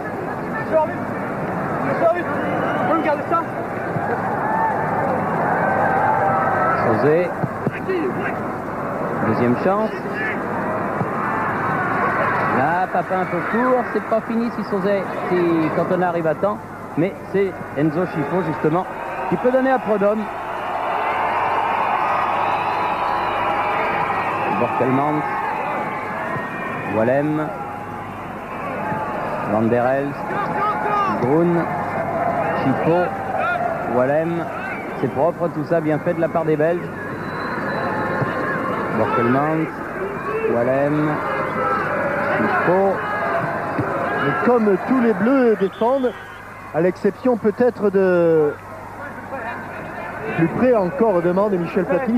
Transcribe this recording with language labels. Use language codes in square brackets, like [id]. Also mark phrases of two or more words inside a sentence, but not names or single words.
[fr] Sauzet. Deuxième chance. Là, Papin un peu court, c'est pas fini si Cantona arrive à temps, mais c'est Enzo Schifo justement qui peut donner à Prudhomme. Borkelmans, Walem, Van der Elst, Grun, Schifo, Walem, c'est propre tout ça, bien fait de la part des Belges. Borkelmans, Walem. Mais comme tous les Bleus défendent, à l'exception peut-être de plus près encore demande Michel Platini.